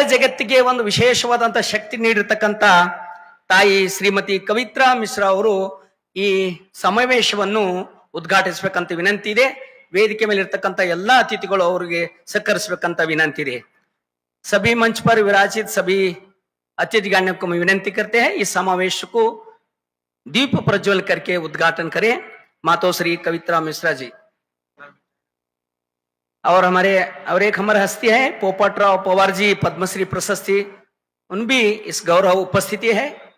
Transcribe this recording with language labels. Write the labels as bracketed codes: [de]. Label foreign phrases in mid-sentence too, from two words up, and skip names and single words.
[kn] ಜಗತ್ತಿಗೆ ಒಂದು ವಿಶೇಷವಾದಂತ ಶಕ್ತಿ ನೀಡಿರ್ತಕ್ಕಂಥ ತಾಯಿ ಶ್ರೀಮತಿ ಕವಿತ್ರಾ ಮಿಶ್ರಾ ಅವರು ಈ ಸಮಾವೇಶವನ್ನು ಉದ್ಘಾಟಿಸಬೇಕಂತ ವಿನಂತಿ ಇದೆ. ವೇದಿಕೆ ಮೇಲೆ ಇರ್ತಕ್ಕಂಥ ಎಲ್ಲಾ ಅತಿಥಿಗಳು ಅವರಿಗೆ ಸಹಕರಿಸಬೇಕಂತ ವಿನಂತಿ ಇದೆ. [hi] सभी मंच पर विराजित सभी अतिथिगणों को मैं विनंती करते हैं इस समावेश को दीप प्रज्वल करके उद्घाटन करें मातो श्री कवित्रा मिश्रा जी। और एक हमारे हस्ती है पोपटराव पवार जी, पद्मश्री प्रशस्ति, उन भी इस गौरव उपस्थिति है।